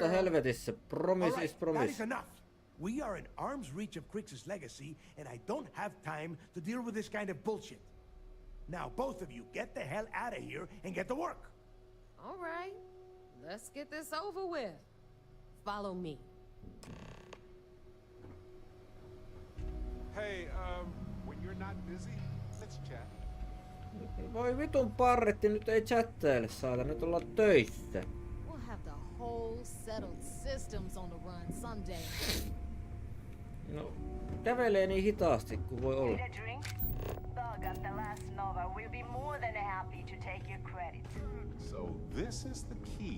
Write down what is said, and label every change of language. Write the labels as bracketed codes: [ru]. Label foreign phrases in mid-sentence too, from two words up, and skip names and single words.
[fi] Totta helvetissä. [en] Promise All is right, promise. that is enough. We are in arm's reach of Crix's legacy, and I don't have time to deal with this kind of bullshit. Now, both of you, get the hell out of here and get to work. All right, let's get this over with. Follow me. Hey, when you're not busy, let's chat. [fi] Voi vitun parretti, nyt ei chattaile saada, nyt ollaan töissä. [en] We'll have the whole settled systems on the run someday. [fi] No, kävelee niin hitaasti kuin voi olla. [en] Need a drink? The Bug at the last Nova will be more than happy to take your credit. So this is the key.